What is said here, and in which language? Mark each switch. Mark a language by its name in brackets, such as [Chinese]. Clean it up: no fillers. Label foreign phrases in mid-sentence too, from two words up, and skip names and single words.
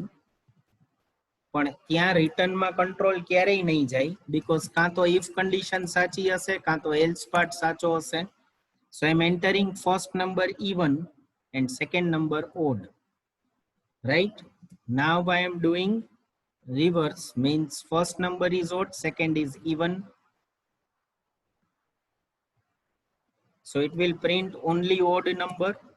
[Gujarati] પણ ત્યાં રિટર્નમાં કંટ્રોલ ક્યારેય નહીં જાય, because કાં તો [English] if condition [Gujarati] સાચી હશે કાં તો [English] else part [Gujarati] સાચો હશે. [English] So I'm entering first number even and second number odd, right? Now I am doing reverse, means first number is odd, second is even. So it will print only odd number.